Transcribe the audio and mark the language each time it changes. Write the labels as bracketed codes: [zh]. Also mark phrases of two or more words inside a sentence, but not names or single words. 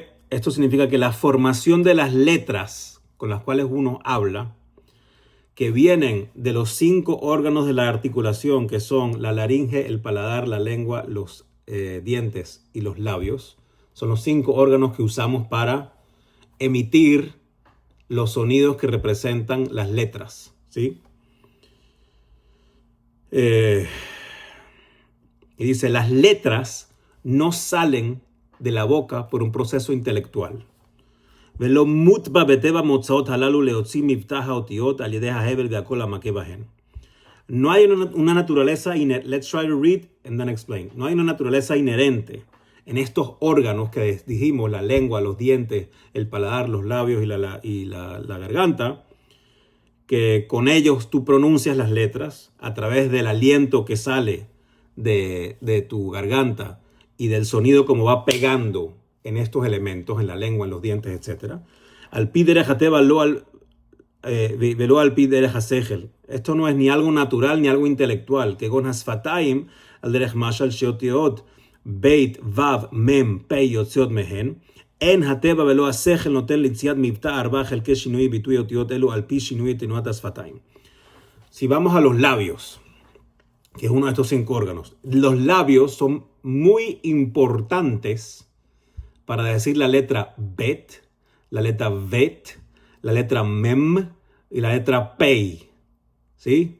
[es] Esto significa que la formación de las letras con las cuales uno habla, que vienen de los 5 órganos de la articulación, que son la laringe, el paladar, la lengua, los dientes y los labios, son los 5 órganos que usamos para emitir los sonidos que representan las letras, ¿sí? Y dice, las letras no salen de la boca por un proceso intelectual. [he] ולא מוטבע בטבע מוצאות הללו להוציא מבטא האותיות על ידי ההבל והכל המכה בהן. [es] No hay una naturaleza inherente. [en] Let's try to read and then explain. [es] No hay una naturaleza inherente en estos órganos que dijimos, la lengua, los dientes, el paladar, los labios y la garganta, que con ellos tú pronuncias las letras a través del aliento que sale de tu garganta y del sonido como va pegando en estos elementos, en la lengua, en los dientes, etc. [he] על פי דרך הטבע ולא על פי דרך השכל. [es] Esto no es ni algo natural ni algo intelectual. Que con [he] השפתיים על דרך משל שאותיות בית וו מם פא יוצאות מהן אין הטבע ולא השכל נותן ליציאת מבטא ארבע חלקי שינוי ביטוי אותיות אלו על פי שינוי תנועת השפתיים. [es] Si vamos a los labios, que es uno de estos 5 órganos, los labios son muy importantes para decir la letra bet, la letra vet, la letra mem y la letra pei, ¿sí?